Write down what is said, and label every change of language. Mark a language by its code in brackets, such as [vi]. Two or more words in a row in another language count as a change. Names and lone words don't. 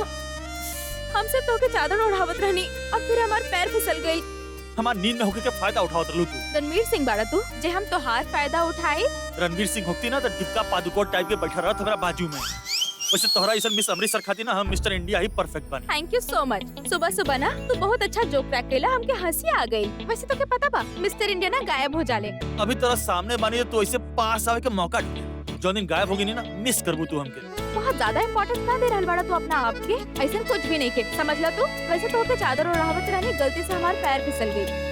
[bho] हम सिर्फ तोके चादर ओढ़ावत रहनी और फिर हमार पैर फिसल गई। हमार नींद में होके के फायदा उठावत रहलू तू। रणवीर सिंह बाड़ा तू जे हम तोहार फायदा उठाई। रणवीर सिंह होती ना तो डिक्का पादुकोट टाइप के बैठा रहत हमरा बाजू में। वैसे तोहरा ऐसा मिस अमृतसर खाती ना हम मिस्टर इंडिया ही परफेक्ट बानी। [en] Thank you so much. [bho] सुबह सुबह ना तू बहुत अच्छा [en] joke crack [bho] केला, हमके हंसी आ गई। वैसे तो के पता बा मिस्टर इंडिया ना गायब हो जाले। अभी तेरा सामने बानी तो ऐसे पास आवे के मौका ढूंढे। जो दिन गायब होगी नहीं ना मिस करबू तू हमके। बहुत ज्यादा इम्पोर्टेंस ना दे रहल बाड़ा तू अपना आप के। ऐसा कुछ भी नहीं के समझ ला तू। वैसे तो के चादर ओढ़ावत रहनी, गलती से हमार पैर फिसल गई।